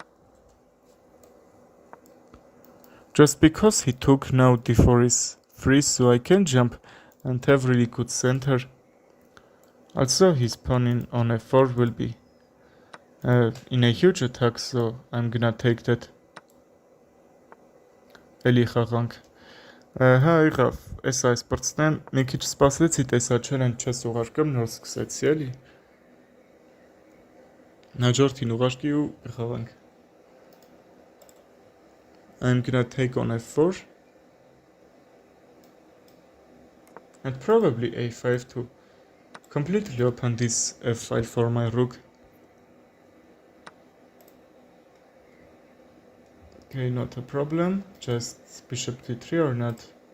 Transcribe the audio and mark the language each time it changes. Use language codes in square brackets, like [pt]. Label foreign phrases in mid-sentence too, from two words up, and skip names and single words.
[en] Just because he took now d4 is free, so I can jump and have really good center. Also his pawn on f4 will be in a huge attack, so I'm gonna take that. [hy] Էլի խաղանք։ Հա եղավ, այս սպորտսնեմ, մի քիչ սպասեցի, տեսա չելենջ չես ուղարկում, նոր սկսեցի էլի։ Հաջորդին ուղարկի ու խաղանք։ [en] I'm gonna take on f4 and probably a5 to completely open this f5 for my rook. Okay, not a problem, just bishop d3 or not.